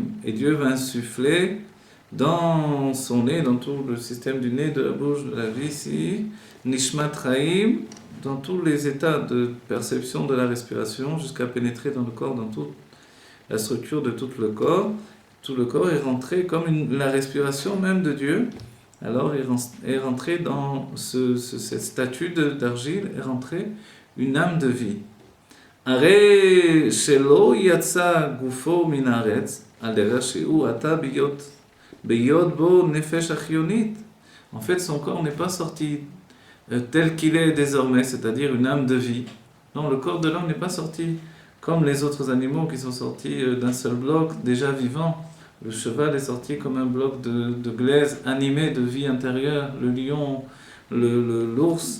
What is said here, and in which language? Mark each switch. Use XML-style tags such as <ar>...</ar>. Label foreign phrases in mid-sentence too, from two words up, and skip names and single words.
<fr>Et Dieu va insuffler dans son nez, dans tout le système du nez, de la bouche, de la vie ici,</fr> <he>נשמת חיים,</he> <fr>dans tous les états de perception de la respiration, jusqu'à pénétrer dans le corps, dans toute la structure de tout le corps. Tout le corps est rentré comme la respiration même de Dieu. Alors est rentré dans cette statue d'argile, est rentrée une âme de vie.</fr> <he>אלא שלא יצא גופו מן הארץ, על דרך שהוא עתה ביאוד בו נפש חיונית.</he> <fr>En fait, son corps n'est pas sorti tel qu'il est désormais, c'est-à-dire une âme de vie. Non, le corps de l'homme n'est pas sorti comme les autres animaux qui sont sortis d'un seul bloc, déjà vivant. Le cheval est sorti comme un bloc de glaise animé de vie intérieure, le lion, l'ours.</fr>